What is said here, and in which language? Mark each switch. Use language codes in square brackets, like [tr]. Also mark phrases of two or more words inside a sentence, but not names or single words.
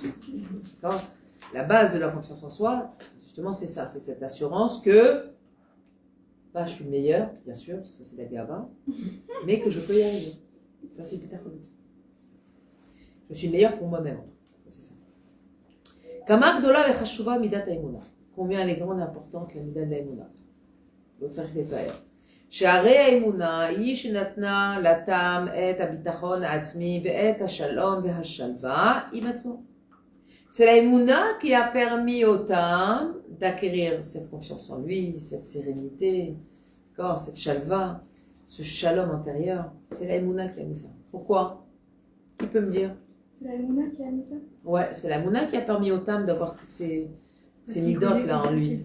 [fr] D'accord ? La base de la confiance en soi, justement, c'est ça, c'est cette assurance que, pas je suis le meilleur, bien sûr, parce que ça c'est la gava, mais que je peux y arriver. Ça c'est bitachon. Je suis meilleur pour moi-même. C'est ça. [he] כמה גדולה וחשובה מידת האמונה. [fr] Combien elle est grande et importante la midat de haemuna. [he] לא צריך לתאר. שהרי האמונה היא שנתנה לתם את הביטחון העצמי ואת השלום והשלווה עם עצמו. [fr] C'est la émouna qui a permis au Tam d'acquérir cette confiance en lui, cette sérénité, cette chalva, ce shalom intérieur. C'est la émouna qui a mis ça. Pourquoi? Qui peut me dire? C'est la Mouna qui a mis ça. Ouais, c'est la émouna qui a permis au Tam d'avoir toutes ces midotes là en lui.